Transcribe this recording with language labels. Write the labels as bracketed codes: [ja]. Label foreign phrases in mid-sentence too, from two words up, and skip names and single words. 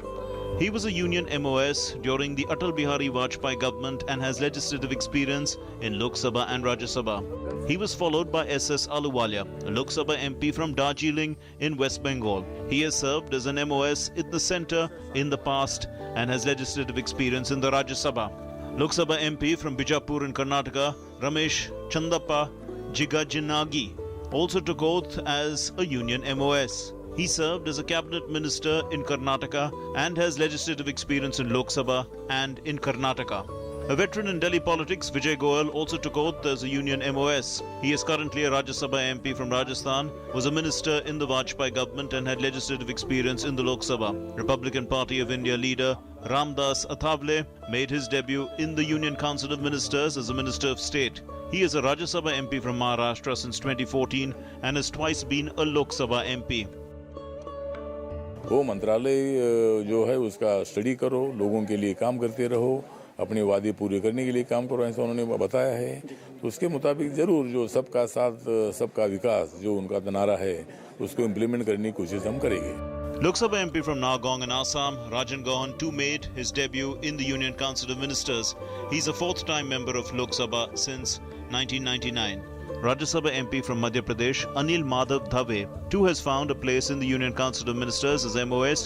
[en] He was a Union MOS during the Atal Bihari Vajpayee government and has legislative experience in Lok Sabha and Rajya Sabha. He was followed by SS Aluwalia, a Lok Sabha MP from Darjeeling in West Bengal. He has served as an MOS in the centre in the past and has legislative experience in the Rajya Sabha. Lok Sabha MP from Bijapur in Karnataka, Ramesh Chandappa Jigajinagi, also took oath as a Union MOS. He served as a cabinet minister in Karnataka and has legislative experience in Lok Sabha and in Karnataka. A veteran in Delhi politics, Vijay Goel, also took oath as a Union MOS. He is currently a Rajya Sabha MP from Rajasthan, was a minister in the Vajpayee government and had legislative experience in the Lok Sabha. Republican Party of India leader Ramdas Athavale made his debut in the Union Council of Ministers as a Minister of State. He is a Rajya Sabha MP from Maharashtra since 2014 and has twice been a Lok Sabha MP. [hi] वो मंत्रालय जो है उसका स्टडी करो, लोगों के लिए काम करते रहो, अपने वादे पूरे करने के लिए काम करो, ऐसा उन्होंने बताया है। तो उसके मुताबिक जरूर जो सबका साथ सबका विकास जो उनका नारा है उसको इम्प्लीमेंट करने की कोशिश हम करेंगे। [en] Lok Sabha MP from Nagaon in Assam, Rajan Gohan too made his debut in the Union Council of Ministers. He's a fourth-time member of Lok Sabha since 1999. Rajya Sabha MP from Madhya Pradesh, Anil Madhav Dhave, too has found a place in the Union Council of Ministers as MOS.